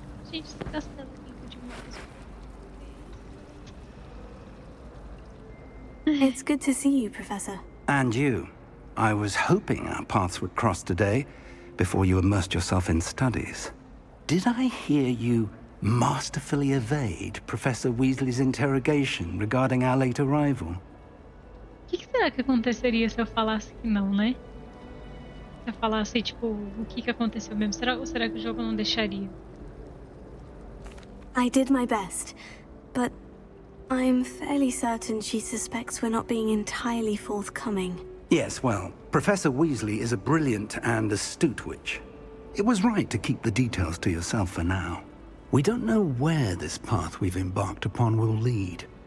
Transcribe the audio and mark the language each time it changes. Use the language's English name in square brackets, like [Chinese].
[Portuguese] Gente, você tá gastando tempo demais. [English] It's good to see you, Professor. And you. I was hoping our paths would cross today, before you immersed yourself in studies. Did I hear you masterfully evade Professor Weasley's interrogation regarding our late arrival? [Portuguese] O que será que aconteceria se eu falasse que não, né? Se eu falasse, tipo, o que aconteceu mesmo? Ou será que o jogo não deixaria? [English] I did my best, but I'm fairly certain she suspects we're not being entirely forthcoming. Yes, well, Professor Weasley is a brilliant and astute witch. It was right to keep the details to yourself for now. We don't know where this path we've embarked upon will lead.